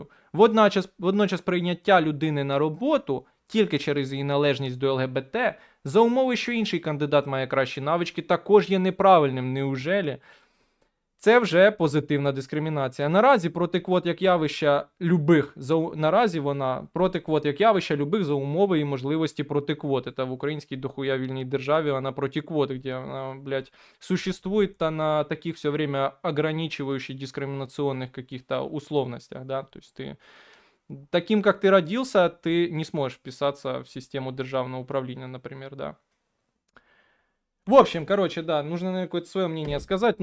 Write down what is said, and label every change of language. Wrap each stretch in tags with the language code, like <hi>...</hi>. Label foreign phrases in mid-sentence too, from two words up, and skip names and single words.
<uk>Водночас прийняття людини на роботу тільки через її належність до ЛГБТ, за умови, що інший кандидат має кращі навички, також є неправильним.</uk> <ru>Неужели?</ru> <uk>Це вже позитивна дискримінація. Наразі проти квот як явища любих, наразі вона проти квот як явища любих за умови і можливості проти квоти. Та в українській дохуя вільній державі вона проти квоти, где вона, блядь,</uk> <ru>существует та на таких все время ограничивающих дискриминационных каких-то условностях, да, то есть ты таким, как ты родился, ты не сможешь вписаться в систему державного управления, например, да. В общем, короче, да, нужно, наверное, какое-то свое мнение сказать.</ru>